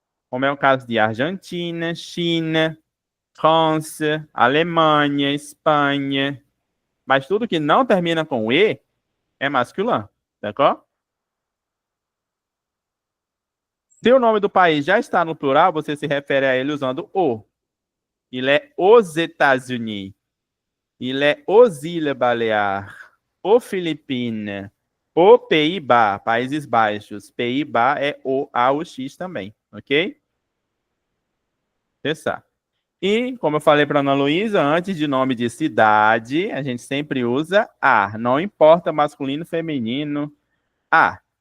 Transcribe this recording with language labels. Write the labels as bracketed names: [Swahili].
[Portuguese] Como é o caso de Argentina, China, França, Alemanha, Espanha. Mas tudo que não termina com E é masculino, d'accord? Se o nome do país já está no plural, você se refere a ele usando o. [French] Il est aux États-Unis. Il est aux Îles Baleares. Aux Philippines. Aux Pays-Bas, [Portuguese] Países Baixos. Pays-Bas é o A, o X também, ok? Pensar. E, como eu falei para a Ana Luísa, antes de nome de cidade, a gente sempre usa a. Não importa masculino, feminino, a.